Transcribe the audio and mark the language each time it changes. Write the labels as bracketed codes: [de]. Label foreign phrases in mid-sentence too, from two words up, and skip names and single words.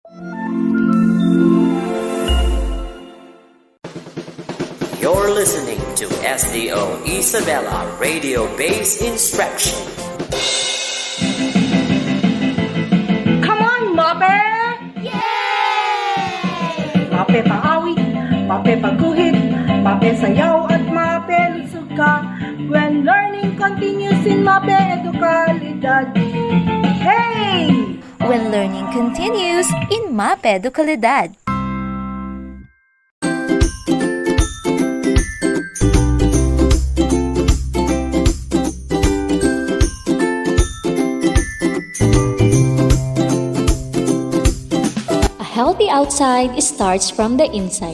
[en] You're listening to SDO Isabela Radio-Based Instruction. Come on, Mapeh! Yay! [tl] Mapeh paawit, Mapeh pagguhit, Mapeh sayaw at Mapeh lusog ka. [en] When learning continues in Mapeh Edukalidad. Hey! When learning continues in Mapeh Edukalidad. A healthy outside starts from the inside.